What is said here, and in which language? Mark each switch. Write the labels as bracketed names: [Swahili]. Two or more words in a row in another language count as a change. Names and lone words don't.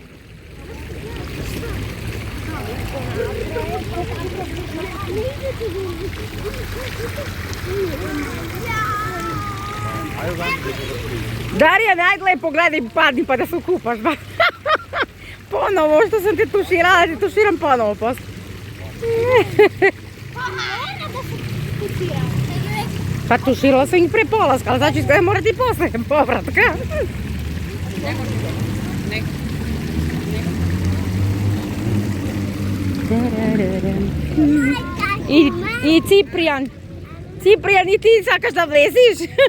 [Serbian] Дарија, најгледај, погледај, падни па да се купаш. Поново, што сам те туширала, да ти туширам поново после. Па туширала sam ih pre polaska, ali znači da morate i posle povratka. I Ciprijan. [Macedonian] Ципријан, и ти сакаш да влезиш?